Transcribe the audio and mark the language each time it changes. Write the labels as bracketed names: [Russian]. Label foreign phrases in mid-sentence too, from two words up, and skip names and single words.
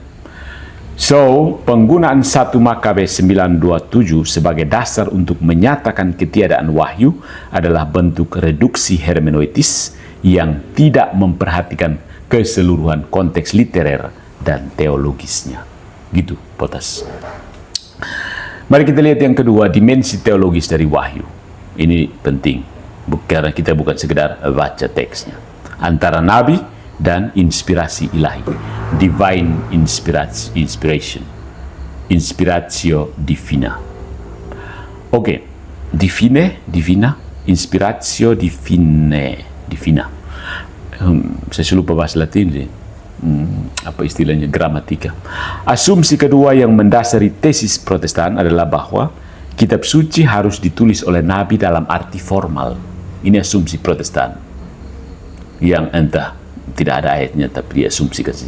[Indonesian] So, penggunaan 1 Makabe 9:27 sebagai dasar untuk menyatakan ketiadaan wahyu adalah bentuk reduksi hermeneutis yang tidak memperhatikan keseluruhan konteks literer dan teologisnya. Gitu, Potas. Mari kita lihat yang kedua, dimensi teologis dari wahyu. Ini penting, karena kita bukan sekedar baca teksnya. Antara nabi dan inspirasi ilahi, [English] divine inspiration, [Latin] inspiratio divina. Oke, divina, inspiratio divina. [Indonesian] Saya lupa bahasa Latin, apa istilahnya, gramatika. Asumsi kedua yang mendasari tesis Protestan adalah bahwa kitab suci harus ditulis oleh nabi dalam arti formal. Ini asumsi Protestan, yang entah tidak ada ayatnya, tapi diasumsikan saja.